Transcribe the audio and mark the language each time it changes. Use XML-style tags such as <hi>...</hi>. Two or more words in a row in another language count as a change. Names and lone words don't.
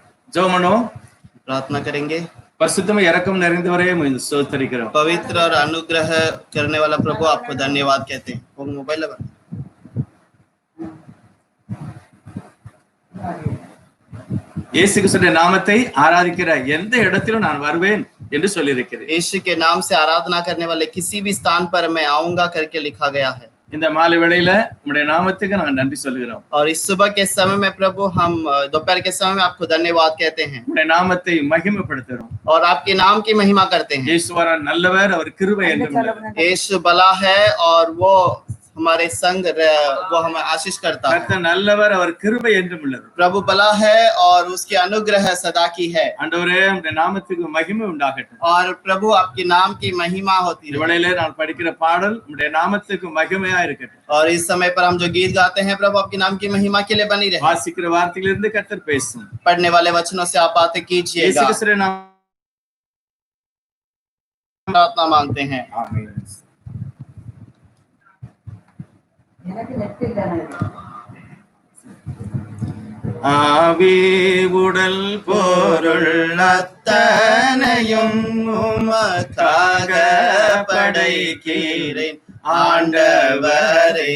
<ta>ஜெபம் பண்ணுவோம்.</ta> <hi>प्रार्थना करेंगे।</hi> <ta>பரிசுத்தமும் இரக்கம் நிறைந்தவரே உம்மை ஸ்தோத்திரிக்கிறோம்.</ta> <hi>पवित्र और अनुग्रह करने वाला प्रभु आपको धन्यवाद कहते हैं। वो मोबाइल लगा</hi> <ta>இயேசு கிறிஸ்துவின் நாமத்தை ஆராதிக்கிற எந்த இடத்திலும் நான் வருவேன் என்று சொல்லியிருக்கிறேன்.</ta> <hi>यीशु के नाम से आराधना करने वाले किसी भी स्थान पर मैं आऊंगा करके लिखा गया है।</hi> <ta>இந்த மாலை வேளையில உம்முடைய நாமத்துக்கு நான் நன்றி சொல்கிறோம்.</ta> <hi>और इस सुबह के समय में प्रभु हम दोपहर के समय में आपको धन्यवाद कहते हैं।</hi> <ta>உம்முடைய நாமத்தை மகிமைப்படுத்துகிறோம்.</ta> <hi>और आपके नाम की महिमा करते हैं।</hi> <ta>இயேசுவரா நல்லவர், அவர் கிருபை என்றும் உள்ளவர்.</ta> <hi>यीशु भला है और वो हमारे संग वो हमें आशीष करता है।</hi> <ta>கர்த்தர் நல்லவர், அவர் கிருபை என்றும் உள்ளவர்.</ta> <hi>प्रभु भला है और उसकी अनुग्रह सदा की है।</hi> <ta>ஆண்டவரே உம்முடைய நாமத்துக்கு மகிமை உண்டாகட்டும்.</ta> <hi>और प्रभु आपके नाम की महिमा होती है।</hi> <ta>இந்த வேளையில நான் படிக்கிற பாடல் உம்முடைய நாமத்துக்கு மகிமையா இருக்கட்டும்.</ta> <hi>और इस समय पर हम जो गीत गाते हैं प्रभु आपके नाम की महिमा के लिए बनी रहे।</hi> <ta>வாசிக்கிற வார்த்தையிலிருந்து கர்த்தர் பேசும்.</ta> <hi>पढ़ने वाले वचनों से आप बातें कीजिएगा।</hi> <ta>இயேசு கிறிஸ்துவின்</ta> <hi>प्रार्थना मांगते हैं।</hi> <ta>ஆமென். ஆவி உடல் பொருள் அத்தனையும் உமக்காக படைக்கிறேன் ஆண்டவரே.</ta>